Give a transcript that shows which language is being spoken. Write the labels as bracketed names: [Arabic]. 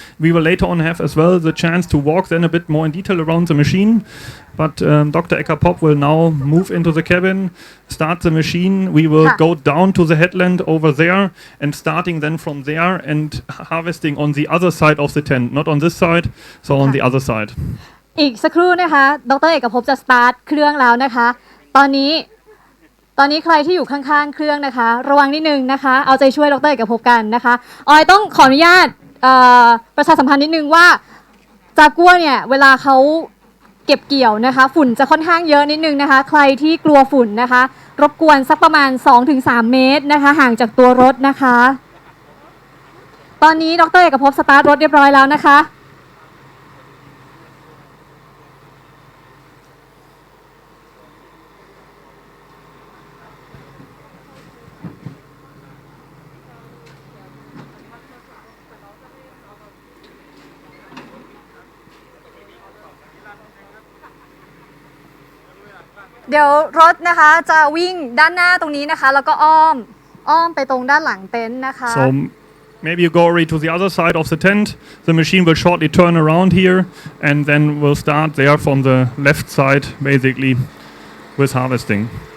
[English] We will later on have as well the chance to walk then a bit more in detail around the machine. But Dr. Eckerpop will now move into the cabin, start the machine. We will go down to the headland over there and starting then from there and harvesting on the other side of the tent, not on this side, so on the other side. [Thai] อีกสักครู่นะคะดร.เอกภพจะสตาร์ทเครื่องแล้วนะคะตอนนี้ ตอนนี้ใครที่อยู่ข้างๆเครื่องนะคะระวังนิดนึงนะคะเอาใจช่วยดร.เอกภพกันนะคะออยต้องขออนุญาตประชาสัมพันธ์นิดนึงว่าจากัวเนี่ยเวลาเขาเก็บเกี่ยวนะคะฝุ่นจะค่อนข้างเยอะนิดนึงนะคะใครที่กลัวฝุ่นนะคะรบกวนสักประมาณ 2-3 เมตรนะคะห่างจากตัวรถนะคะ ตอนนี้ดร.เอกภพสตาร์ทรถเรียบร้อยแล้วนะคะเดี๋ยวรถนะคะจะวิ่งด้านหน้าตรงนี้นะคะแล้วก็อ้อมไปตรงด้านหลังเต็นท์นะคะ [English] So maybe you go already to the other side of the tent. The machine will shortly turn around here and then we'll start there from the left side basically with harvesting.